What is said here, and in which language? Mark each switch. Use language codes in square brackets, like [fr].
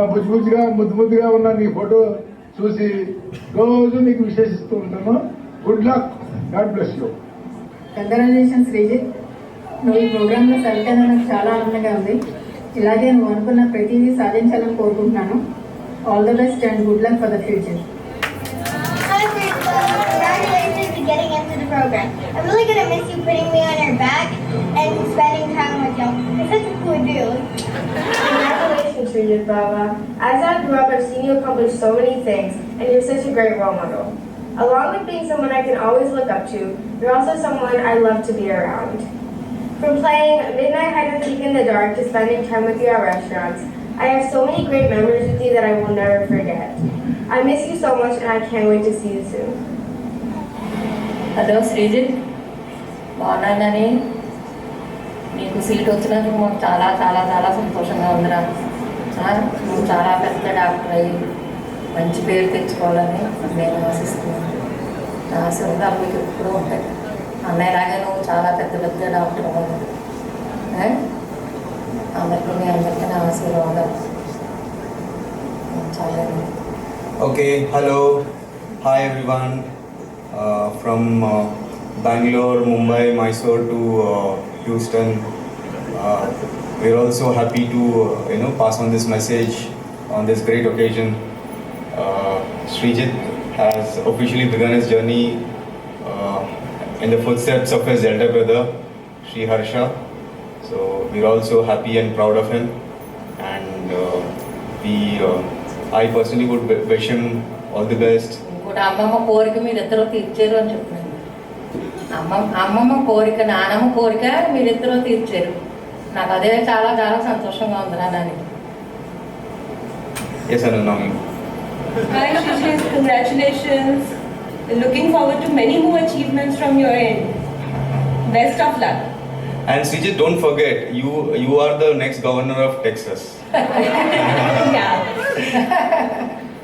[te] బుజ్జిగా ముద్దుగా ఉన్న నీ ఫోటో చూసి రోజు నీకు విశేషిస్తూ ఉంటాను. [en] Good luck, God bless you. Congratulations Srijith. [te] నువ్వు ఈ ప్రోగ్రాంలో సెలెక్ట్ అయినా నాకు చాలా ఆనందంగా ఉంది. ఇలాగే నువ్వు అనుకున్న ప్రతిదీ సాధించాలని కోరుకుంటున్నాను. [en] All the best and good luck for the future. Congratulations to getting into the program. I'm really going to miss you putting me on your back and spending time with you. You're such a cool dude. Congratulations, Srijith Baba. As I grew up, I've seen you accomplish so many things, and you're such a great role model. Along with being someone I can always look up to, you're also someone I love to be around. From playing midnight hide and seek in the dark to spending time with you at restaurants, I have so many great memories with you that I will never forget. I miss you so much and I can't wait to see you soon. [te] Hello Sreejith, బాగున్నానని నీకు seat వచ్చినందుకు మాకు చాలా చాలా చాలా సంతోషంగా ఉందిరా. నువ్వు చాలా పెద్ద డాక్టర్ అయ్యి మంచి పేరు తెచ్చుకోవాలని నేను ఆశిస్తున్నాను. నా ఆశీర్వాదాలు మీకు ఎప్పుడూ ఉంటాయి. అన్నయ్యలాగే నువ్వు చాలా పెద్ద పెద్ద డాక్టర్ అవ్వాలి. అందరికీ నా ఆశీర్వాదాలు. చాలా [en] Okay, hello, hi everyone. From Bangalore, Mumbai, Mysore to Houston. We're also happy to pass on this message on this great occasion. Srijith has officially begun his journey in the footsteps of his elder brother, Sri Harsha. So we're also happy and proud of him, and I personally would wish him all the best. [te] ఇంకోటి అమ్మమ్మ కోరిక మీరిద్దరూ తీర్చారు అని చెప్తున్నాను. అమ్మమ్మ కోరిక, నానమ్మ కోరిక మీరిద్దరూ తీర్చారు. నాకు అదే చాలా చాలా సంతోషంగా ఉంది. నాన్నకి [en] Yes or no, Naomi? Hi Srijith, congratulations. Looking forward to many more achievements from your end. Best of luck. And Srijith, don't forget, you are the next governor of Texas. Yeah.